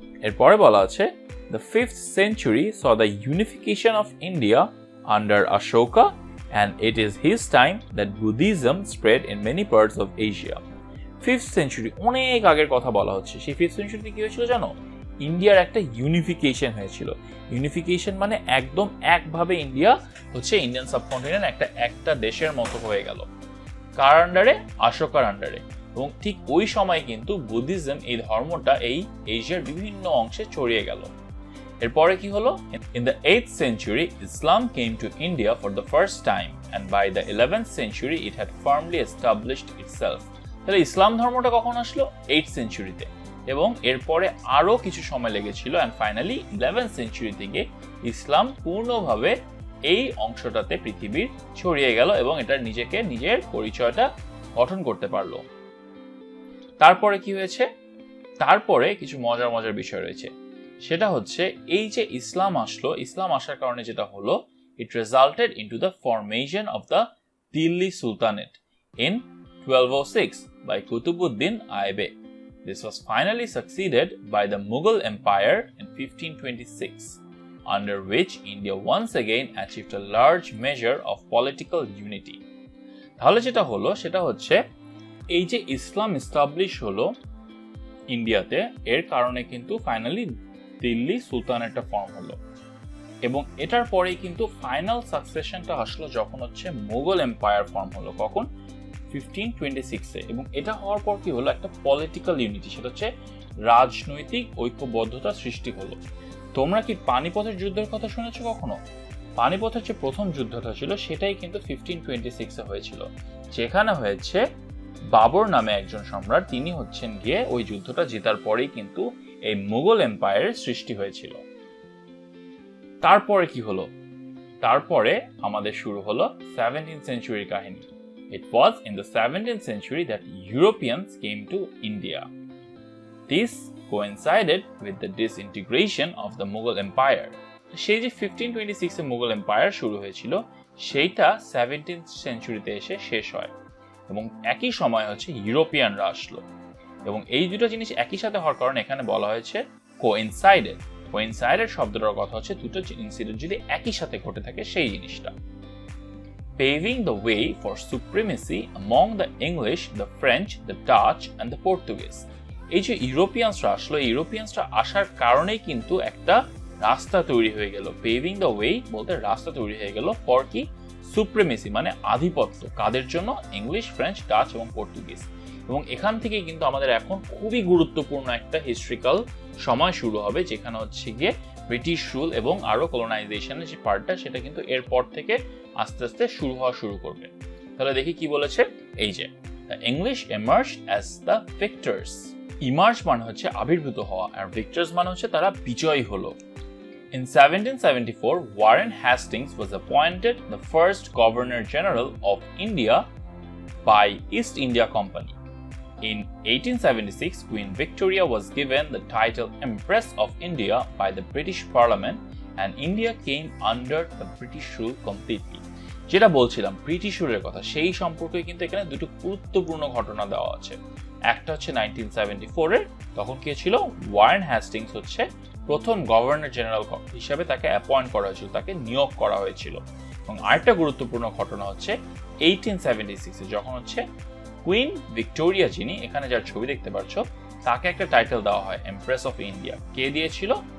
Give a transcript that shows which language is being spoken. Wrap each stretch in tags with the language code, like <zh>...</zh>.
<bn>এরপরে বলা আছে</bn> <en>the 5th century saw the unification of India under Ashoka and it is his time that Buddhism spread in many parts of Asia.</en> <bn>5th century অনেক আগের কথা বলা হচ্ছে। সেই 5th century কি হয়েছিল জানো? ইন্ডিয়ার একটা ইউনিফিকেশন হয়েছিল। ইউনিফিকেশন মানে একদম একভাবে ইন্ডিয়া হচ্ছে ইন্ডিয়ান সাবকন্টিনেন্ট একটা দেশের মতো হয়ে গেল। কার আন্ডারে? অশোকার আন্ডারে। এবং ঠিক ওই সময় কিন্তু বুদ্ধিজম এই ধর্মটা এই এশিয়ার বিভিন্ন অংশে ছড়িয়ে গেল। এরপরে কি হলো?</bn> <en>In the 8th century, Islam came to India for the first time and by the 11th century it had firmly established itself.</en> <bn>তাহলে ইসলাম ধর্মটা কখন আসলো? 8th সেঞ্চুরিতে, এবং এরপরে আরো কিছু সময় লেগেছিল</bn> <en>and finally</en> <bn>11th century থেকে ইসলাম পূর্ণভাবে এই অংশটাতে পৃথিবীর ছড়িয়ে গেল এবং এটা নিজের পরিচয়টা গঠন করতে পারলো। তারপরে কি হয়েছে? তারপরে কিছু মজার বিষয় রয়েছে। সেটা হচ্ছে এই যে ইসলাম আসলো, ইসলাম আসার কারণে যেটা হলো,</bn> <en>it resulted into the formation of the Delhi Sultanate in 1206 by Qutubuddin Aibak. This was finally succeeded by the Mughal Empire in 1526, under which India once again achieved a large measure of political unity.</en> <bn>তাহলে যেটা হলো সেটা হচ্ছে এই যে ইসলাম establish হলো ইন্ডিয়াতে, এর কারণে কিন্তু ফাইনালি দিল্লি সুলতানেটটা ফর্ম হলো। এবং এটার পরেই কিন্তু ফাইনাল সাকসেশনটা আসলো যখন হচ্ছে মুঘল এম্পায়ার ফর্ম হলো। কখন? 1526-এ। এবং এটা হওয়ার পর কি হলো? একটা পলিটিক্যাল ইউনিটি, সেটা হচ্ছে রাজনৈতিক ঐক্যবদ্ধতা সৃষ্টি হলো। তোমরা কি পানিপথের যুদ্ধের কথা শুনেছো কখনো? পানিপথের যে প্রথম যুদ্ধটা ছিল সেটাই কিন্তু 1526-এ হয়েছিল, যেখানে হয়েছে বাবর নামে একজন সম্রাট, তিনি হচ্ছেন গিয়ে ওই যুদ্ধটা জেতার পরেই কিন্তু এই মুঘল এম্পায়ারের সৃষ্টি হয়েছিল। তারপরে কি হলো? তারপরে আমাদের শুরু হলো 17th century কাহিনী।</bn> <en>It was in the 17th century that Europeans came to India. This coincided with the disintegration of the Mughal Empire.</en> <bn>সেই যে 1526-এ মুঘল এম্পায়ার শুরু হয়েছিল সেইটা 17th century-তে এসে শেষ হয় এবং একই সময় হচ্ছে ইউরোপিয়ানরা আসলো। এবং এই দুটো জিনিস একই সাথে হওয়ার কারণে এখানে বলা হয়েছে কোইনসাইডেড। কোইনসাইডেড শব্দটার কথা হচ্ছে দুটো ইনসিডেন্ট যদি একই সাথে ঘটে থাকে সেই জিনিসটা।</bn> <en>Paving the way for supremacy among the English, the French, the Dutch and the Portuguese.</en> <bn>এই যে ইউরোপিয়ানসরা আসলো, ইউরোপিয়ানসরা আসার কারণেই কিন্তু একটা রাস্তা তৈরি হয়ে গেল। পেভিং দ্য ওয়ে বলতে রাস্তা তৈরি হয়ে গেল ফর কি? সুপ্রিমেসি মানে আধিপত্য। কাদের জন্য? ইংলিশ, ফ্রেঞ্চ, ডাচ এবং পর্তুগিজ। এবং এখান থেকে কিন্তু আমাদের এখন খুবই গুরুত্বপূর্ণ একটা হিস্ট্রিক্যাল সময় শুরু হবে, যেখানে হচ্ছে গিয়ে ব্রিটিশ রুল এবং আরো কলোনাইজেশনের যে পার্টটা সেটা কিন্তু এরপর থেকে আস্তে আস্তে শুরু করবে। তাহলে দেখি কি বলেছে। এই যে</bn> <en>The English emerged as the victors.</en> <bn>Emerge মানে হচ্ছে আবির্ভূত হওয়া, আর ভিক্টর্স মানে হচ্ছে তারা বিজয়ী হলো।</bn> <en>In 1774, Warren Hastings was appointed the first Governor General of India by East India Company. In 1876, Queen Victoria was given the title Empress of India by the British Parliament and India came under the British rule completely.</en> <bn>যেটা বলছিলাম British রুলের কথা, সেই সম্পর্কে কিন্তু এখানে দুটো গুরুত্বপূর্ণ ঘটনা দেওয়া আছে। একটা হচ্ছে 1974-এর, তখন কি ছিল? ওয়ারেন হ্যাস্টিংস হচ্ছে প্রথম গভর্নর জেনারেল হিসেবে তাকে অ্যাপয়েন্ট করা হয়েছিল, তাকে নিয়োগ করা হয়েছিল। এবং আরেকটা গুরুত্বপূর্ণ ঘটনা হচ্ছে 1876-এ যখন হচ্ছে কুইন ভিক্টোরিয়া, যিনি এখানে যার ছবি দেখতে পাচ্ছ, তাকে একটা টাইটেল দেওয়া হয় এমপ্রেস অফ ইন্ডিয়া। কে দিয়েছিল?</bn>